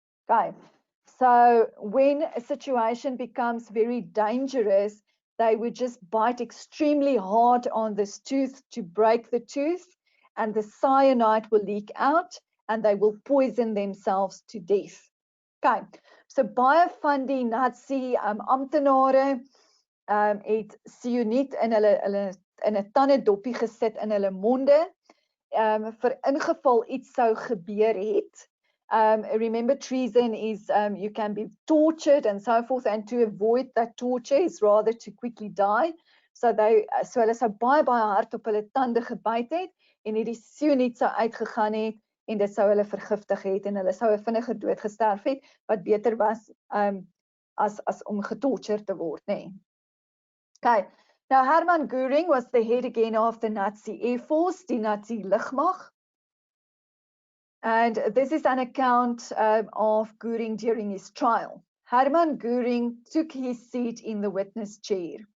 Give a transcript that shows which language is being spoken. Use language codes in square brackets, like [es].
[en] Okay, so when a situation becomes very dangerous, they would just bite extremely hard on this tooth to break the tooth, and the cyanide will leak out and they will poison themselves to death. [af] Okay, so baie van die Nazi amptenare het cyanide in hulle in 'n tandedoppie gesit in hulle monde vir ingeval iets sou gebeur het. [en] Remember, treason is you can be tortured and so forth, and to avoid that torture is rather to quickly die. [af] So hulle sou baie hard op hulle tande gebyt het en hierdie cyanide sou uitgegaan het en dit sou hulle vergiftig het en hulle sou 'n vinniger dood gesterf het wat beter was as om getortured te word, nê. Nee. Okay. [en] Now, Hermann Göring was the head again of the Nazi Air Force, the Nazi Lugmacht. And this is an account of Göring during his trial. Hermann Göring took his seat in the witness chair.